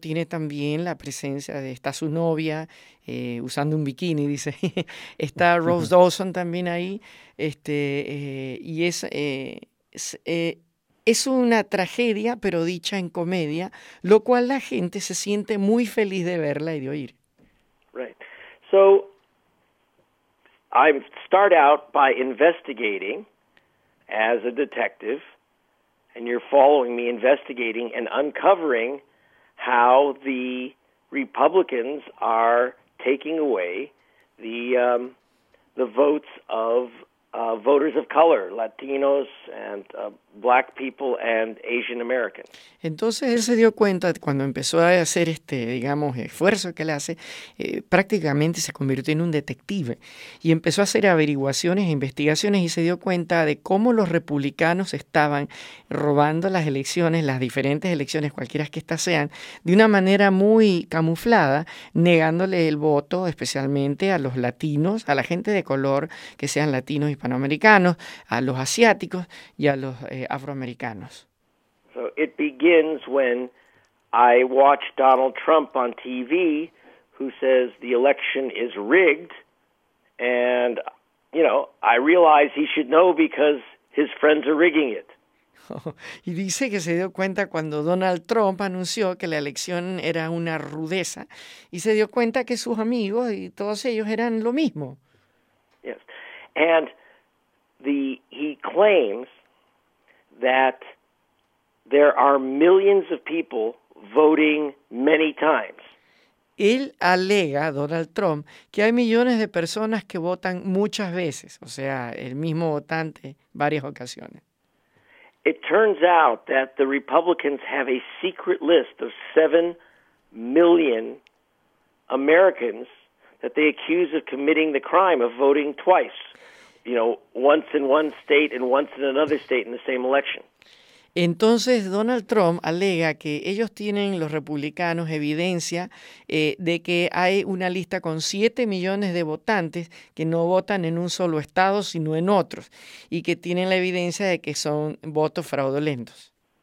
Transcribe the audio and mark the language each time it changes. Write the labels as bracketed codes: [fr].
[es] Tiene también la presencia de está su novia usando un bikini, dice. Está Rose Dawson también ahí, y es es una tragedia, pero dicha en comedia, lo cual la gente se siente muy feliz de verla y de oír. [en] Right. So, I start out by investigating as a detective, and you're following me investigating and uncovering how the Republicans are taking away the votes of voters of color, Latinos and black people and Asian Americans. [es] Entonces él se dio cuenta cuando empezó a hacer digamos, esfuerzo que él hace, prácticamente se convirtió en un detective y empezó a hacer averiguaciones e investigaciones y se dio cuenta de cómo los republicanos estaban robando las elecciones, las diferentes elecciones, cualquiera que éstas sean, de una manera muy camuflada, negándole el voto especialmente a los latinos, a la gente de color, que sean latinos y hispanoamericanos, a los asiáticos y a los afroamericanos. [en] So it begins when I watch Donald Trump on TV, who says the election is rigged, and, you know, I realize he should know because his friends are rigging it. [es] Y dice que se dio cuenta cuando Donald Trump anunció que la elección era una rudeza y se dio cuenta que sus amigos y todos ellos eran lo mismo. [en] Yes. And he claims that there are millions of people voting many times. [es] Él alega, Donald Trump, que hay millones de personas que votan muchas veces, o sea, el mismo votante varias ocasiones. [en] It turns out that the Republicans have a secret list of 7 million Americans that they accuse of committing the crime of voting twice, you know, once in one state and once in another state in the same election. [es] Entonces, Donald Trump alega que ellos tienen, los republicanos, evidencia de que hay una lista con 7 millones de votantes que no votan en un solo estado, sino en otros, y que tienen la evidencia de que son votos fraudulentos.